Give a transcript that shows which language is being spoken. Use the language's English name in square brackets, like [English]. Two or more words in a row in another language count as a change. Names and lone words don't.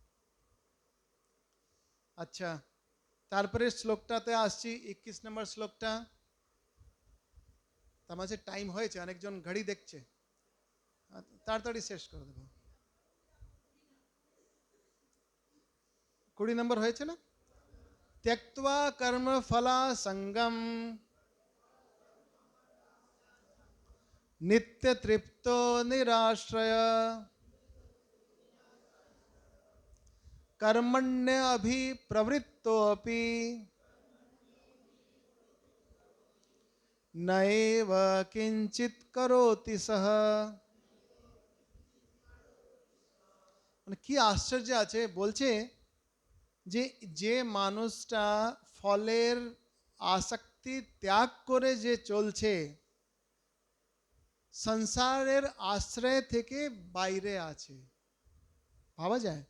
[Bangla] আচ্ছা, তারপরে শ্লোকটাতে আসছি, 21 নম্বর শ্লোকটা। তার মাঝে টাইম হয়েছে, অনেকজন ঘড়ি দেখছে, তাড়াতাড়ি শেষ করে দেবো। 20 নম্বর হয়েছে না? [Sanskrit] त्यक्त्वा कर्म फला संगम नित्य तृप्तो निराश्रय कर्मण्य अभिप्रवृत्तोऽपि नैव किंचित करोति सह। [Bangla] মানে কি আশ্চর্য আছে, বলছে যে যে মানুষটা ফলের আসক্তি ত্যাগ করে যে চলছে, সংসারের আশ্রয় থেকে বাইরে আছে, ভাবা যায়।